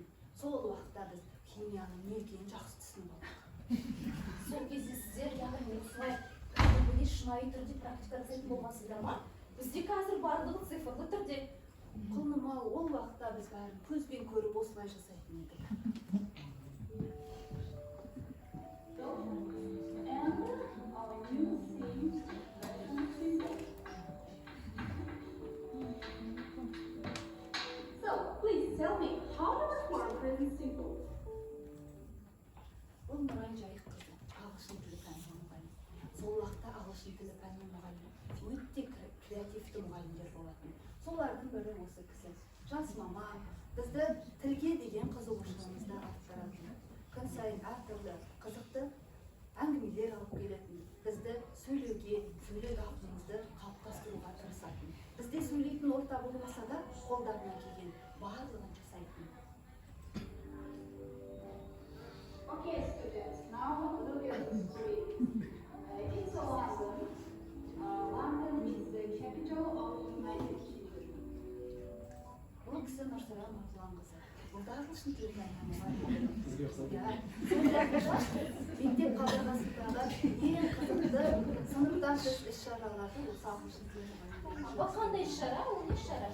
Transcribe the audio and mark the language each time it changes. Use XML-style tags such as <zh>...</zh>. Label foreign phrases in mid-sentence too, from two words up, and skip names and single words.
<kk>Сол уақытта біз химияның не екенін жақсы түсініп алдық. Сол кезде сіздер, яғни осылай кәдімгідей шынайы түрде практика жасайтын болғансыздар ма? Бізде қазір барлығы цифрлы түрде. Құлыным-ау, ол уақытта біз бәрін көзбен көріп осылай жасайтын едік.</kk> <en>So, please tell me, how much more pretty simple?</en> <kk>Бұл Нұрай Жайық қызы, ағылшын тілі пәнінің мұғалімі. Сол уақытта ағылшын тілі пәнінің мұғалімі өте креативті мұғалімдер болатын. Солардың бірі осы кісі. Жас маман, бізді тілге деген қызығушылығымызды арттыратын. Күн сайын әртүрлі қызықты әңгімелер алып келетін. Бізді сөйлеуге, сөйлеу дағдымызды қалыптастыруға тырысатын. Бізде сөйлейтін орта болмаса да қолдарынан келген барлығын жасайтын.</kk> <en>Okay, students, now look at the street. It's London. London is the capital of United Kingdom.</en> <kk>Бұл кісі Нұрсая Нұрсуланқызы. Бұл да ағылшын тілі пәнінің мұғалімі. Мектеп қабырғасындағы ең қызықты сыныптан тыс іс-шараларды осы ағылшын тілі мұғалімі. Апа, қандай іс-шара? Ол не іс-шара?</kk>